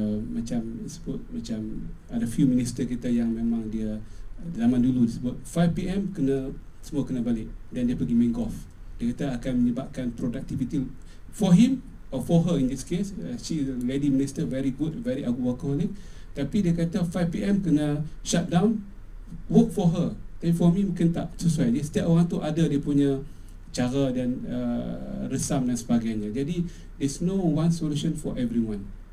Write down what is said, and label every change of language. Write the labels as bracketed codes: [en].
[ms] macam sebut macam ada [en] few minister [ms] kita yang memang dia zaman dulu disebut 5 PM semua kena balik dan dia pergi main golf. Dia kata akan menyebabkan [en] productivity for him or for her in this case. She is a lady minister, very good, very workaholic. [ms] Tapi dia kata 5 PM kena [en] shut down, work for her. [ms] Tapi [en] for me [ms] mungkin tak sesuai. Dia setiap orang tu ada dia punya cara dan resam dan sebagainya. [en] Jadi there's no one solution for everyone.